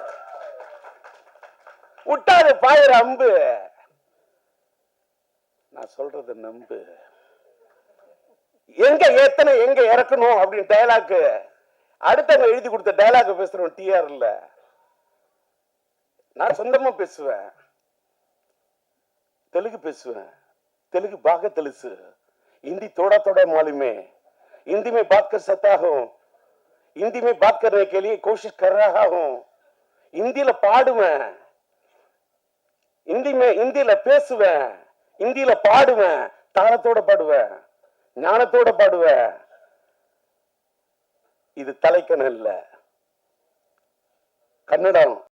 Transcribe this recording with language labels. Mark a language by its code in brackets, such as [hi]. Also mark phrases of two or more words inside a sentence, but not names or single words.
[ta] விட்டாது பாயிர அம்பு, நான் சொல்றது நம்பு. எங்க ஏத்தனை எங்க இறக்கணும் அப்படின்னு டயலாக் அடுத்தவங்க எழுதி கொடுத்த டயலாக் பேசுறோம் டிஆர்ல. நான் சொந்தமா பேசுவேன், தெலுங்கு பேசுவேன், [te] తెలుగు బాగ తెలుసు, [hi] हिंदी थोड़ा थोड़ा मालूम है, हिंदी में बात कर सकता हूँ, हिंदी में बात करने के लिए कोशिश कर रहा हूँ, [ta] ஹிந்தில பாடுவேன், ஹிந்தில பேசுவேன், ஹிந்தில பாடுவேன், தாளத்தோட பாடுவேன், ஞானத்தோட பாடுவேன். இது தலைக்கணம் இல்ல, கன்னடம்.